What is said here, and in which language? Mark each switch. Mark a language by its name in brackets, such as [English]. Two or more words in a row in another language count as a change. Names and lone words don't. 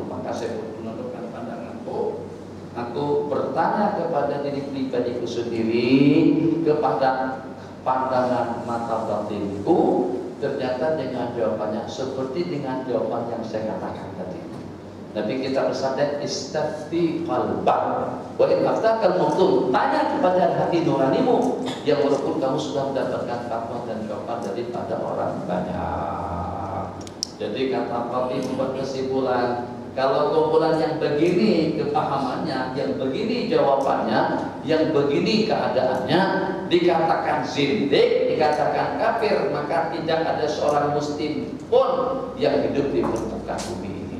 [Indonesian] Maka saya pun menundukkan pandanganku. Aku bertanya kepada diri pribadiku sendiri, kepada pandangan mata batinku. Ternyata dengan jawabannya seperti dengan jawaban yang saya katakan tadi. Tapi kita bersandar [Arabic] استفت قلبك وإن أفتاك المفتون, [Indonesian] tanya kepada hati nuranimu yang walaupun kamu sudah mendapatkan fatwa dan jawaban daripada orang banyak. Jadi kata Qabi membuat kesimpulan, Kalau kumpulan yang begini kepahamannya, yang begini jawabannya, yang begini keadaannya, dikatakan zindik, dikatakan kafir, maka tidak ada seorang muslim pun yang hidup di permukaan bumi ini.